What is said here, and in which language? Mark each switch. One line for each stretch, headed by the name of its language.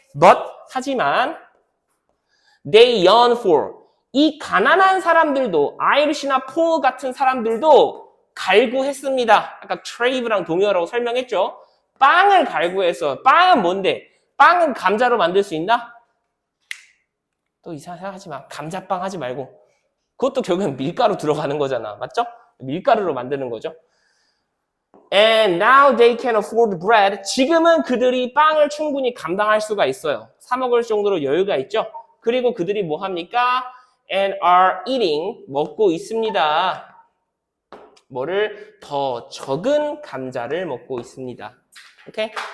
Korean: But 하지만
English: they yearn for
Korean: 이 가난한 사람들도 아이리시나 폴 같은 사람들도 갈구했습니다. 아까 trave랑 동의어라고 설명했죠. 빵을 갈구해서 빵은 뭔데? 빵은 감자로 만들 수 있나? 또 이상하게 하지 마. 감자빵 하지 말고. 그것도 결국엔 밀가루 들어가는 거잖아. 맞죠? 밀가루로 만드는 거죠.
English: And now they can afford bread.
Korean: 지금은 그들이 빵을 충분히 감당할 수가 있어요. 사 먹을 정도로 여유가 있죠. 그리고 그들이 뭐 합니까?
English: And are eating.
Korean: 먹고 있습니다. 뭐를? 더 적은 감자를 먹고 있습니다. 오케이?